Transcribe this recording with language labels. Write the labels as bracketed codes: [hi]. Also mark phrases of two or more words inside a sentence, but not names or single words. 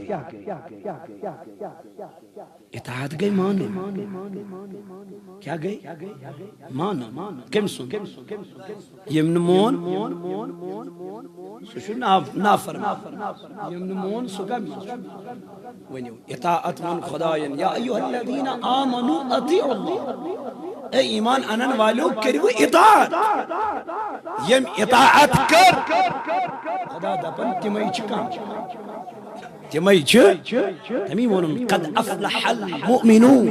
[ks] اطاعت گئی مانو. کیا گئی؟ مانو. کم سن یم مون سو نافرمان یم مون سو کم ونیو اطاعت من خداین [ar] یا ایوہ الذین آمنوا اطیعوا اللہ. [ks] اے ایمان انن والو کریو اطاعت. یم اطاعت کر خدا دپن تمئی چکم تمئی تمی ونن [ar] قد افلح المؤمنون.